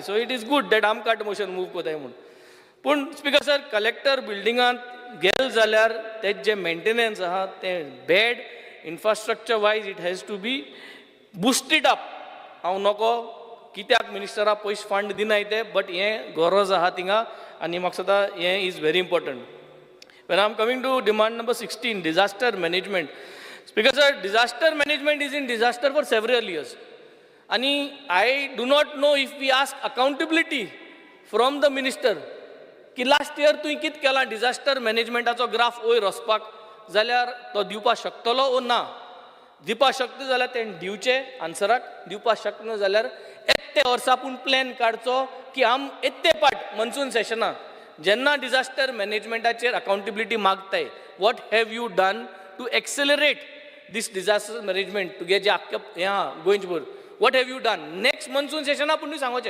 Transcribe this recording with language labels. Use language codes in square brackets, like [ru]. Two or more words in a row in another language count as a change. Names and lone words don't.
[en] So it is good that [kok] आम [en] cut motion move [kok] कोताय म्हूण. पूण [en] Speaker sir [kok] कलेक्टर बिल्डिंगांत गेल जाल्यार तें जें मेंटेनन्स आहा तें [en] bad infrastructure wise it has to be boosted up. [kok] हांव नोको कित्याक मिनिस्टराक पयशे फंड दिनाय ते, बट हें गरज आहा थिंगा आनी म्हाका दिसता हें [en] is very important. When I'm coming to demand number 16, disaster management. Speaker sir, disaster management is in disaster for several years. And I do not know if we ask accountability from the minister. [kok] की [en] last year [kok] तुवें कित केलां [en] disaster management [kok] चो ग्राफ वयर वचपाक, जाल्यार तो दिवपाक शकतलो ओ ना. दिवपाक शकता जाल्यार तें दिवचें आन्सराक, दिवपाक शकना जाल्यार एकटे वर्सा पूण प्लॅन काडचो की आम एकटे पाट मन्सून सेशनाक जेन्ना [en] disaster managementाचेर [kok] अकाउंटेबिलिटी मागताय, [en] What have you done to accelerate this disaster management [kok] तुगे जे आख्या हें आहा गोंयभर, [en] What have you done next monsoon [kok] सेशना पूण तुवें सांगोचें.